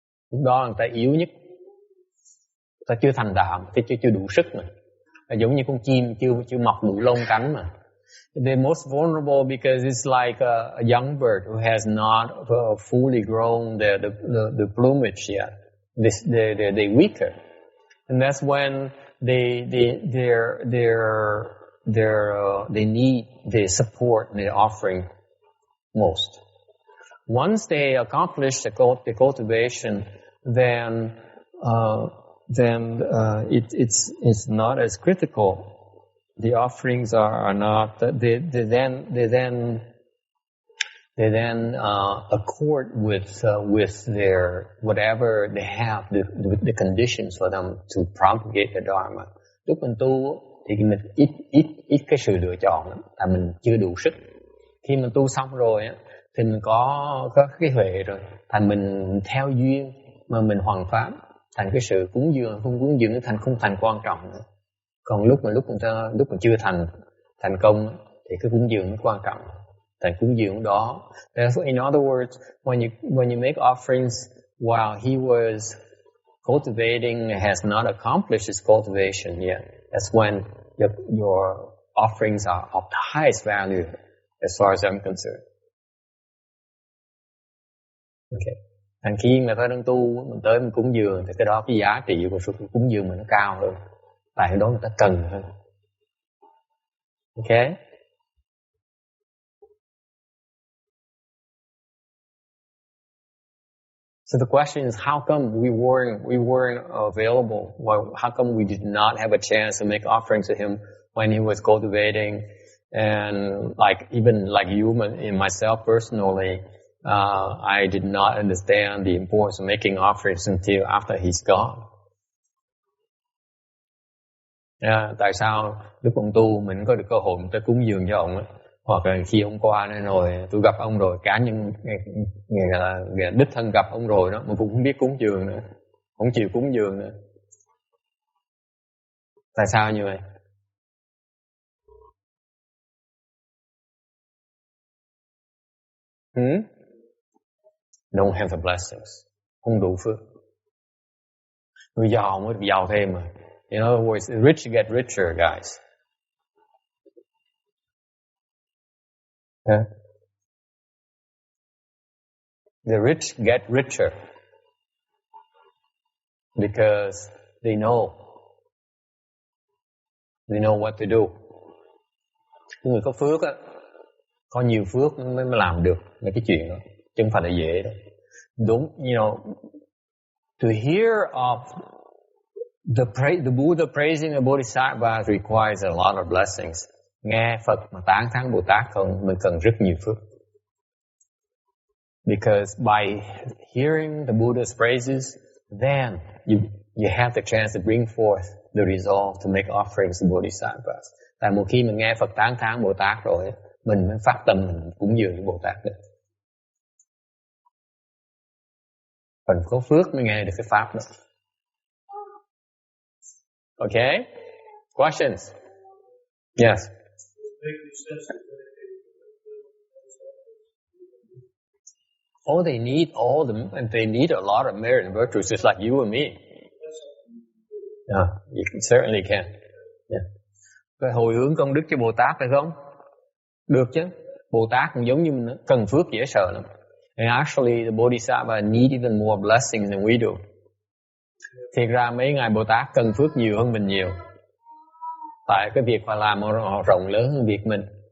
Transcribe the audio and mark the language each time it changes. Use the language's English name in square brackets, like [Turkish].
[Vietnamese] Lúc đó người ta yếu nhất, người ta chưa thành đạo, chưa đủ sức mà. Giống như con chim chưa mọc đủ lông cánh mà. [English] They're most vulnerable because it's like a young bird who has not fully grown the plumage yet. They're weaker, and that's when they need the support and the offering most. Once they accomplish the cultivation, then it's not as critical. The offerings are not. They then accord with their whatever they have, the conditions for them to propagate the Dharma. [Vietnamese] Lúc mình tu thì mình ít cái sự lựa chọn, tại mình chưa đủ sức. Khi mình tu xong rồi á, thì mình có cái huệ rồi, thành mình theo duyên mà mình hoằng pháp, thành cái sự cúng dường không cúng dường nó không thành quan trọng nữa. Còn lúc mình chưa thành công thì cái cúng dường nó quan trọng, thành cúng dường đó. [English] In other words, when you make offerings while he was cultivating, has not accomplished his cultivation yet, that's when your offerings are of the highest value as far as I'm concerned. Okay. [Vietnamese] Thành khi mà ta đang tu, mình tới mình cúng dường thì cái đó cái giá trị của sự cúng dường mình nó cao hơn, tại cái đó người ta cần hơn. [English] Okay. So the question is, how come we weren't available? How come we did not have a chance to make offerings to him when he was cultivating? And even like you and myself personally, I did not understand the importance of making offerings until after he's gone. [Vietnamese] Tại sao lúc ông tu mình có được cơ hội mình tới cúng dường cho ông ấy, hoặc là khi ông qua đây rồi tôi gặp ông rồi, cá nhân người đích thân gặp ông rồi đó mà cũng không biết cúng dường nữa, không chịu cúng dường nữa. Tại sao như vậy? [English] Don't have the blessings. [Vietnamese] Không đủ phước. Người giàu mới được giàu thêm mà. [English] In other words, the rich get richer, guys. Yeah. The rich get richer because they know what to do. [Vietnamese] Người có phước á, có nhiều phước mới làm được mấy cái chuyện đó, chứ không phải là dễ đâu. Đúng, [English] to hear of the Buddha praising the Bodhisattvas requires a lot of blessings. [Vietnamese] Nghe Phật mà tán thán Bồ Tát không, mình cần rất nhiều phước. [English] Because by hearing the Buddha's praises, then you have the chance to bring forth the resolve to make offerings to Bodhisattvas. [Vietnamese] Tại một khi mình nghe Phật tán thán Bồ Tát rồi, mình mới phát tâm mình cúng dường với Bồ Tát được. Phần có phước mới nghe được cái pháp đó. [English] Okay? Questions? Yes. Oh, they need and they need a lot of merit and virtues, just like you and me. Yeah, you certainly can. Yeah. [Vietnamese] Cái hồi hướng công đức cho Bồ Tát phải không? Được chứ. Bồ Tát cũng giống như mình, cần phước dễ sợ lắm. [English] And actually, the Bodhisattva need even more blessings than we do. [Vietnamese] Thiệt ra mấy ngài Bồ Tát cần phước nhiều hơn mình nhiều. Tại cái việc phải làm họ rộng lớn hơn việc mình.